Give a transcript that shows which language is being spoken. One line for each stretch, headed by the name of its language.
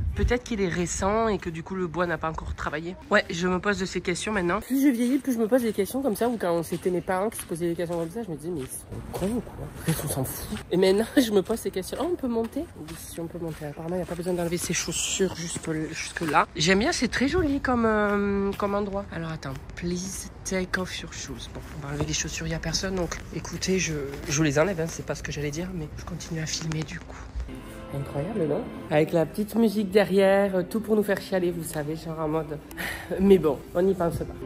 French: Peut-être qu'il est récent et que du coup le bois n'a pas encore travaillé. Ouais, je me pose de ces questions maintenant. Plus je vieillis, plus je me pose des questions comme ça. Ou quand c'était mes parents qui se posaient des questions comme ça, je me dis mais ils sont cons ou quoi? On s'en fout. Et maintenant je me pose ces questions. Oh, on peut monter? Oui, si on peut monter. Apparemment il n'y a pas besoin d'enlever ses chaussures jusque là. J'aime bien, c'est très joli comme endroit. Alors attends,
English: please take off your shoes.
French: Bon, on va enlever les chaussures, il n'y a personne. Donc écoutez, je vous les enlève, hein, c'est pas ce que j'allais dire, mais je continue à filmer du coup. Incroyable, non? Avec la petite musique derrière, tout pour nous faire chialer, vous savez, genre en mode... Mais bon, on n'y pense pas.